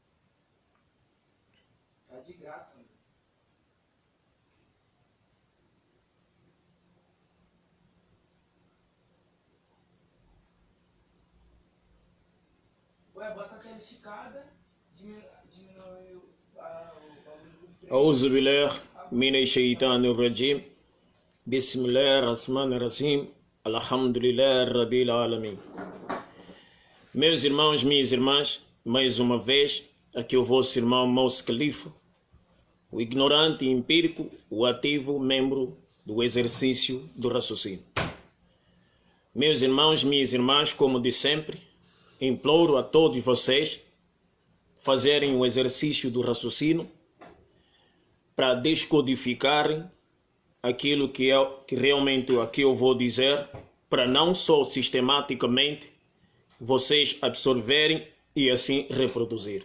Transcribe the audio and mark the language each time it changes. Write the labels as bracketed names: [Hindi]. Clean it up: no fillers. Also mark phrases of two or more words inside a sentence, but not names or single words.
[Portuguese] Tá de graça, mano. Ué, bota a tela esticada, diminui o bagulho do freio. [Arabic] أعوذ بالله من الشيطان الرجيم بسم الله الرحمن الرحيم الحمد لله رب العالمين. [Portuguese] Meus irmãos, minhas irmãs, mais uma vez, aqui o vosso irmão Mouse Khalifa, o ignorante empírico, o ativo membro do exercício do raciocínio. Meus irmãos, minhas irmãs, como de sempre, imploro a todos vocês fazerem o exercício do raciocínio para descodificarem aquilo que realmente aqui eu vou dizer, para não só sistematicamente vocês absorverem e assim reproduzir.